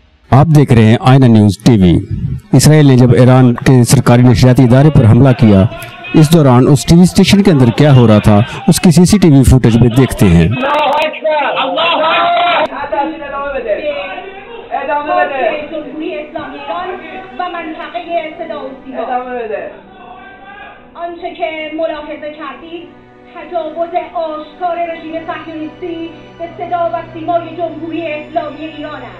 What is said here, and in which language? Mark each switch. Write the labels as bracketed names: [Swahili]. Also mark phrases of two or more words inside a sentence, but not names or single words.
[Hindi] आप देख रहे हैं आईना न्यूज़ टीवी। इसराइल ने जब ईरान के सरकारी नशरियाती इदारे पर हमला किया, इस दौरान उस टीवी स्टेशन के अंदर क्या हो रहा था उसकी [English] CCTV footage [Hindi] में देखते हैं। [Persian] آنچه که ملاحظه کردید تجاوز آشکار رژیم صهیونیستی به صدا و سیمای جمهوری اسلامی ایران است.